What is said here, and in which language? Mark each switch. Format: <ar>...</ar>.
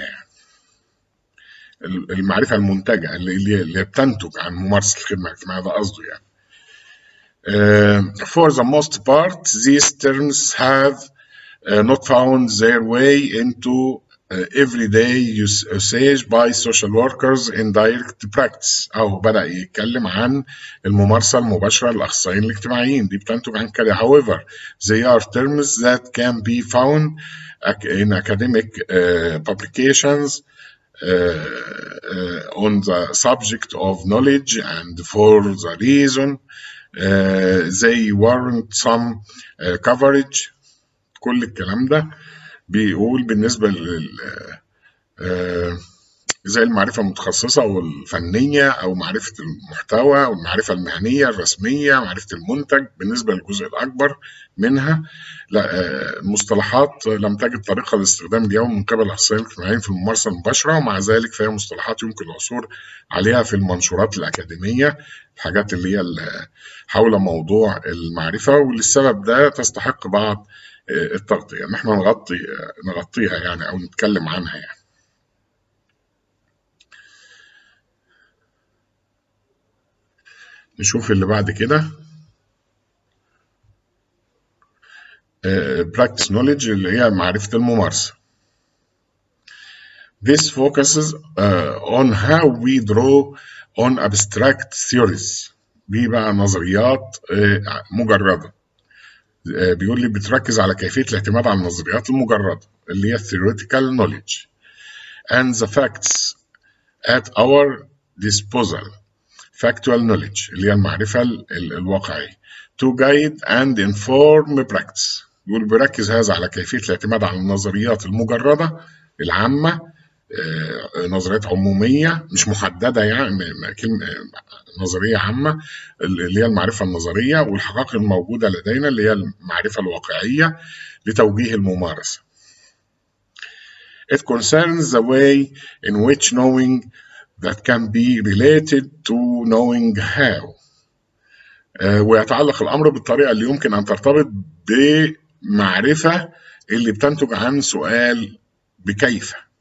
<ar>يعني المعرفة المنتجة اللي بتنتج عن ممارسة الخدمة الاجتماعية، ده قصده يعني.</ar> <en>For the most part these terms have not found their way into everyday usage by social workers in direct practice.</en> <ar>أو بدأ يتكلم عن الممارسة المباشرة للأخصائيين الاجتماعيين، دي بتنتج عن كده.</ar> <en>However, they are terms that can be found in academic publications on the subject of knowledge, and for the reason they warrant some coverage.</en> <ar>كل الكلام ده بيقول بالنسبة زي المعرفة المتخصصة والفنية أو معرفة المحتوى أو المعرفة المهنية الرسمية، معرفة المنتج بالنسبة للجزء الأكبر منها. لا، مصطلحات لم تجد طريقة لاستخدام اليوم من قبل الأخصائيين الاجتماعيين في الممارسة المباشرة، ومع ذلك فهي مصطلحات يمكن العثور عليها في المنشورات الأكاديمية، الحاجات اللي هي حول موضوع المعرفة، وللسبب ده تستحق بعض التغطية، ان احنا نغطيها يعني او نتكلم عنها يعني. نشوف اللي بعد كده</ar> <en>practice knowledge</en> <ar>اللي هي معرفة الممارسة.</ar> <en>This focuses on how we draw on abstract theories.</en> <ar>دي بقى نظريات مجردة. بيقول لي بتركز على كيفية الاعتماد على النظريات المجردة اللي هي</ar> <en>theoretical knowledge and the facts at our disposal factual knowledge</en> <ar>اللي هي المعرفة الواقعية</ar> <en>to guide and inform practice.</en> <ar>بيقول بيركز هذا على كيفية الاعتماد على النظريات المجردة العامة، نظريات عمومية مش محددة، يعني كلمة نظرية عامة اللي هي المعرفة النظرية، والحقائق الموجودة لدينا اللي هي المعرفة الواقعية لتوجيه الممارسة.</ar> <en>It concerns the way in which knowing that can be related to knowing how.</en> <ar>ويتعلق الأمر بالطريقة اللي يمكن أن ترتبط بمعرفة اللي بتنتج عن سؤال بكيف.</ar>